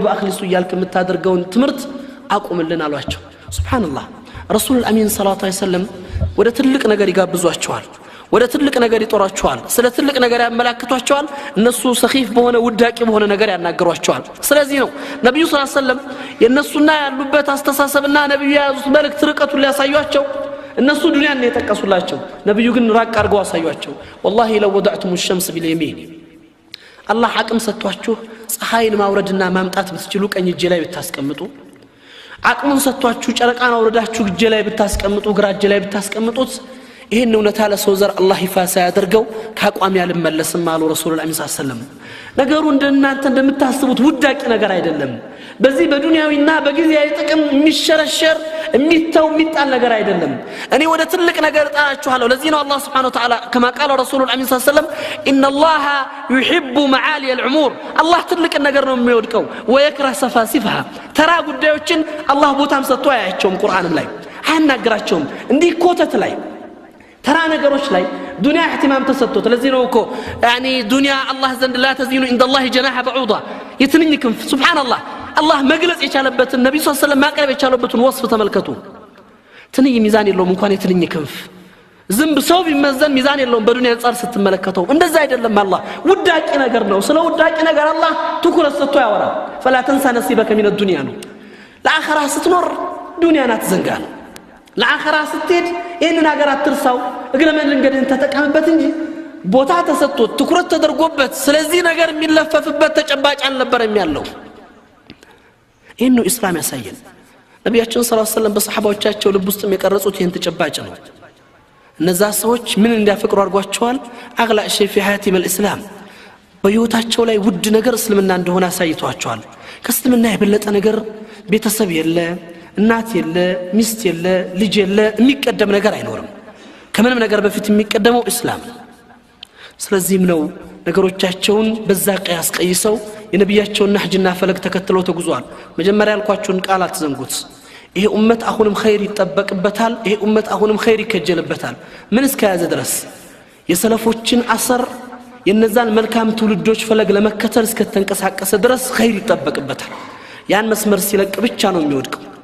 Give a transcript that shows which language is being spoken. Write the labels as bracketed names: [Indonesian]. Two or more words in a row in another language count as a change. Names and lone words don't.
[Amharic] ወአኽሊሱ ያልክ የምታደርገውን ትምርት አቁምልን አሏቸው ሱብሃንአላህ ረሱል አሚን [Arabic] صلى الله عليه وسلم [Amharic] ወደ ትልቅ ነገር ይጋብዟቸዋል ወደ ትልቅ ነገር ይጦራቸዋል ስለ ትልቅ ነገር ያመላክቷቸዋል እነሱ ሰኺፍ በሆነ ውዳቂ በሆነ ነገር ያናገሯቸዋል ስለዚህ ነው ነብዩ [Arabic] صلى الله عليه وسلم [Amharic] የነሱና ያሉበት አስተሳሰብና ነብዩ የያዙት መልእክት ርቀቱን ሊያሳዩአቸው እነሱ ዱንያን የጠቀሱላቸው ነብዩ ግን ራቅ አድርገው አሳዩአቸው [Arabic] والله لو وضعتم الشمس باليمين [Amharic] አላህ አቅም ሰጥቷችሁ ፀሐይን ማውረድና ማምጣት ብትችሉ ቀኝ እጄ ላይ ብታስቀምጡ አቅሙን ሰጥቷችሁ ጨረቃን አውረዳችሁ እጄ ላይ ብታስቀምጡ ግራ እጄ ላይ ብታስቀምጡት ይሄን እውነታ ለሰው ዘር አላህ ይፋሳ ያደርገው ካቋም ያልመለስም አሉ ረሱላህ [Arabic] صلى الله عليه وسلم [Amharic] ነገሩ እንደናንተ እንደምታስቡት ውዳቂ ነገር አይደለም በዚህ በዱንያዊና በጊዜያዊ ጥቅም የሚሸረሸር የሚተው የሚጣል ነገር አይደለም እኔ ወደ ትልቅ ነገር ጣራችኋለሁ ለዚህ ነው አላህ [Arabic] سبحانه وتعالى كما قال رسول الله صلى الله عليه وسلم ان الله يحب معالي الامور الله [Amharic] ትልቅ ነገር ነው የሚወድቀው [Arabic] ويكره سفاسفها [Amharic] ተራ ጉዳዮችን አላህ ቦታም ሰጥቶ አያቸውም ቁርአንም ላይ አያናግራቸውም እንዲህ ኮተት ላይ ተራ ነገሮች ላይ ዱንያ اهتمام ተሰጥቶት ለዚህ ነው እኮ يعني ዱንያ አላህ ዘንድ [Arabic] لا تزين عند الله جناح بعوضة [Amharic] የትንኝክም ሱብሃንአላህ አላህ መግለጽ የቻለበትን ነብዩ [Arabic] صلى الله عليه وسلم [Amharic] ማቅረብ የቻለበትን ወስፍ ተመልከቱ ትንኝ ሚዛን የለውም እንኳን የትንኝ ክንፍ ዝም ሰው ቢመዘን ሚዛን የለውም በዱንያ አንፃር ስትመለከተው እንደዛ አይደለም አላህ ውዳቂ ነገር ነው ስለ ውዳቂ ነገር አላህ ትኩረት ሰጥቶ ያወራል [Arabic] فلا تنسى نصيبك من الدنيا [Amharic] ነው ለአኺራ ስትኖር ዱንያን አትዘንጋ ነው ለአኺራ ስትሄድ ይሄንን ነገር አትርሳው እግረ መንገድን ተጠቀምበት እንጂ ቦታ ተሰጥቶት ትኩረት ተደርጎበት ስለዚህ ነገር የሚለፈፍበት ተጨባጭ አልነበረም ያለው ይሄን እስላም ያሳየን ነብያችን [Arabic] صلى الله عليه وسلم [Amharic] በሰሃባዎቻቸው ልብ ውስጥ የቀረጹት ይሄን ተጨባጭ ነው እነዛ ሰዎች ምን እንዲያፈቅሩ አድርጓቸዋል [Arabic] أغلى شيء في حياتهم [Amharic] الاسلام በህይወታቸው ላይ ውድ ነገር እስልምና እንደሆነ አሳይቷቸዋል ከእስልምና የበለጠ ነገር ቤተሰብ የለ እናት የለ ሚስት የለ ልጅ የለ የሚቀደም ነገር አይኖርም ከምንም ነገር በፊት የሚቀደመው እስላም ስለዚህም ነው ነገሮቻቸውን በዛ ቀያስ ቀይሰው የነብያቸውን ነህጅና ፈለግ ተከትለው ተጉዟል መጀመሪያ ያልኳችሁን ቃል አትዘንጉት ይሄ ኡመት አሁንም ኸይር ይጠበቅበታል ይሄ ኡመት አሁንም ኸይር ይከጀልበታል ምን እስከያዘ ድረስ የሰለፎችን አሰር የነዛን መልካም ትውልዶች ፈለግ ለመከተል እስከተንቀሳቀሰ ድረስ ኸይር ይጠበቅበታል ያን መስመር ሲለቅ ብቻ ነው የሚወድቀው